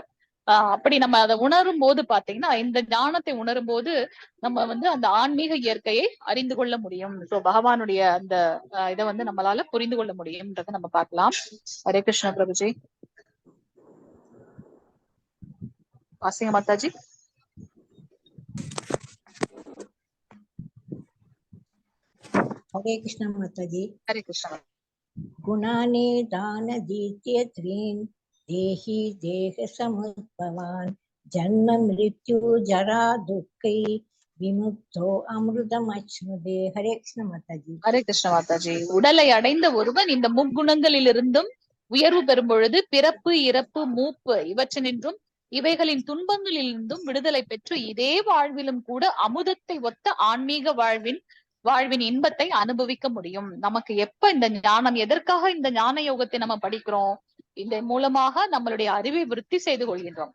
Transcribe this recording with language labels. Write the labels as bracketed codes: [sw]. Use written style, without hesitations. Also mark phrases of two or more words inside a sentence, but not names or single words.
[ta] அப்படி நம்ம அதை உணரும் போது பாத்தீங்கன்னா, இந்த ஞானத்தை உணரும் போது நம்ம வந்து அந்த ஆன்மீக இயற்கையை அறிந்து கொள்ள முடியும். சோ பகவானுடைய அந்த இதை வந்து நம்மளால புரிந்து கொள்ள முடியும்ன்றதை நம்ம பார்க்கலாம். ஹரே கிருஷ்ண பிரபுஜி. வாசிங்க மாதாஜி. [hi] हरे कृष्ण माताजी। हरे कृष्ण। [sa] गुणाने दानदीत्य त्रीन् देहि देह समुद्भवान् जन्म मृत्यु जरा दुःखै विमुक्तो अमृतमश्नुदे। [hi] हरे कृष्ण माताजी। हरे कृष्ण माताजी। [ta] உடலை அடைந்த ஒருவன் இந்த முக்குணங்களிலிருந்தும் உயர்வு பெறும் பொழுது பிறப்பு, இறப்பு, மூப்பு இவற்றினின்றும் இவைகளின் துன்பங்களிலிருந்தும் விடுதலை பெற்று இதே வாழ்விலும் கூட அமுதத்தை ஒத்த ஆன்மீக வாழ்வின் இன்பத்தை அனுபவிக்க முடியும். நமக்கு எப்ப இந்த ஞானம், எதற்காக இந்த ஞான யோகத்தை நம்ம படிக்கிறோம், இதன் மூலமாக நம்மளுடைய அறிவை விருத்தி செய்து கொள்கின்றோம்.